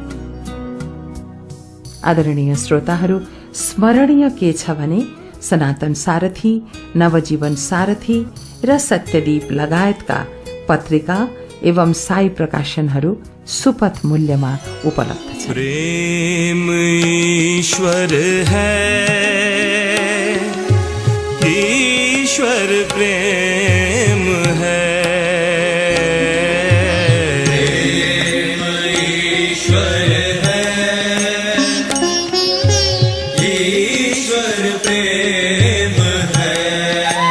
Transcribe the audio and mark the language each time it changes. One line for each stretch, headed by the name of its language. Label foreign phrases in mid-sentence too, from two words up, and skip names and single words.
Nepali: आदरणीय श्रोताहरू, स्मरणीय के छ भने सनातन सारथी, नवजीवन सारथी र सत्यदीप लगायतका पत्रिका एवं साई प्रकाशनहरू सुपथ मूल्यमा उपलब्ध छ।
Hindi: प्रेम ईश्वर है, ईश्वर प्रेम है। प्रेम ईश्वर है, ईश्वर प्रेम है।